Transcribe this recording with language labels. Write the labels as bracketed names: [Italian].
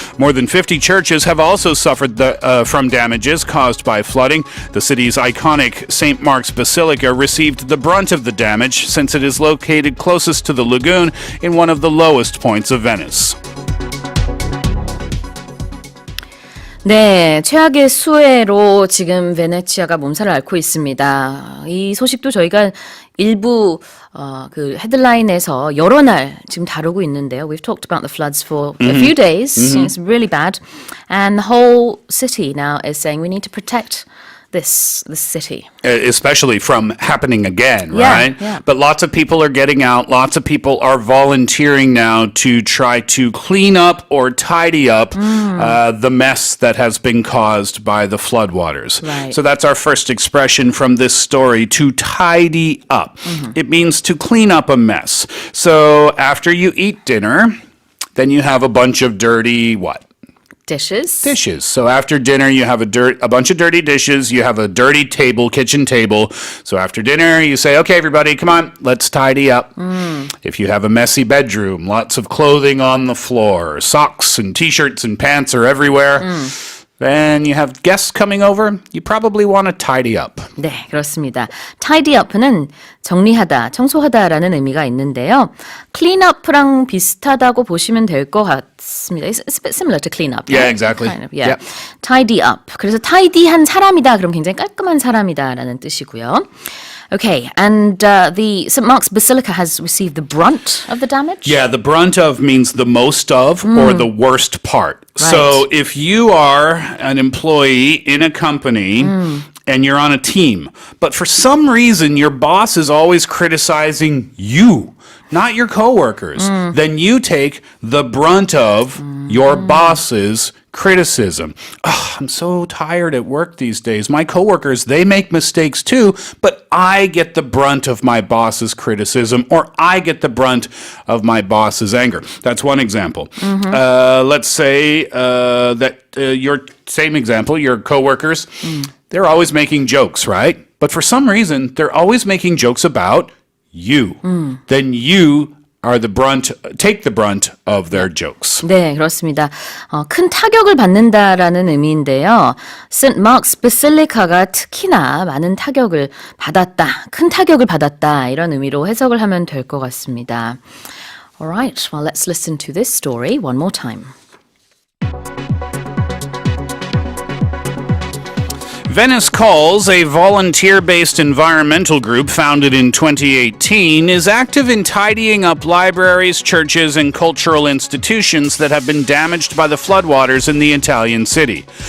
[English] More than 50 churches have also suffered from damages caused by flooding. The city's iconic St. Mark's Basilica received the brunt of the damage since it is located closest to the lagoon in one of the lowest points of Venice. [Korean] 네, 최악의 수해로 지금 베네치아가 몸살을 앓고 있습니다. 이 소식도 저희가 일부 그 헤드라인에서 여러 날 지금 다루고 있는데요. [English] We've talked about the floods for a few days. It's really bad. And the whole city now is saying we need to protect this city. Especially from happening again, Yeah, right? yeah. But lots of people are getting out. Lots of people are volunteering now to try to clean up or tidy up the mess that has been caused by the floodwaters. Right. So that's our first expression from this story, to tidy up. It means to clean up a mess. So after you eat dinner, then you have a bunch of dirty what? Dishes. Dishes. So after dinner, you have a bunch of dirty dishes. You have a dirty table, kitchen table. So after dinner, you say, okay, everybody, come on, let's tidy up. If you have a messy bedroom, lots of clothing on the floor, socks and t-shirts and pants are everywhere. Then you have guests coming over, you probably want to tidy up. [Korean] 네, 그렇습니다. Tidy up는 정리하다, 청소하다라는 의미가 있는데요. Clean up랑 비슷하다고 보시면 될 것 같습니다. [English] It's a bit similar to clean up. Yeah, right? exactly. Kind of, yeah. Yep. Tidy up. [Korean] 그래서 tidy한 사람이다. 그럼 굉장히 깔끔한 사람이다라는 뜻이고요. [English] Okay, and the St. Mark's Basilica has received the brunt of the damage? Yeah, the brunt of means the most of or the worst part. Right. So if you are an employee in a company and you're on a team, but for some reason your boss is always criticizing you, not your coworkers, then you take the brunt of your boss's criticism. Oh, I'm so tired at work these days. My coworkers, they make mistakes too, but I get the brunt of my boss's criticism, or I get the brunt of my boss's anger. That's one example. Let's say that your same example, your coworkers, they're always making jokes, right? But for some reason, they're always making jokes about you. Then you are take the brunt of their jokes. [Korean] 네, 그렇습니다. 큰 타격을 받는다라는 의미인데요. [English] St. [Korean] Mark's Basilica가 특히나 많은 타격을 받았다, 큰 타격을 받았다 이런 의미로 해석을 하면 될 것 같습니다. [English] Alright, well let's listen to this story one more time. Venice Calls, a volunteer-based environmental group founded in 2018, is active in tidying up libraries, churches, and cultural institutions that have been damaged by the floodwaters in the Italian city.